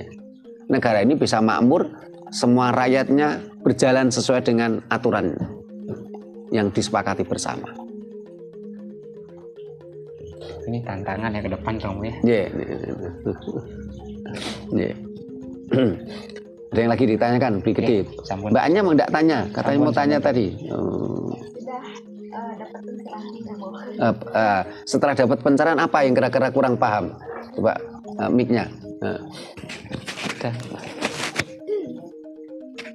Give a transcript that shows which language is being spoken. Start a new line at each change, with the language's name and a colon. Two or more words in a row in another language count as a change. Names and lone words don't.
Indonesian: Negara ini bisa makmur, semua rakyatnya berjalan sesuai dengan aturan yang disepakati bersama. Ini tantangan yang ke depan Romo ya. Ada yang lagi ditanyakan, beli gede. Sampun. Mbaknya mau enggak tanya, katanya mau tanya tadi. Setelah dapat pencerahan apa yang kira-kira kurang paham? Coba mic-nya.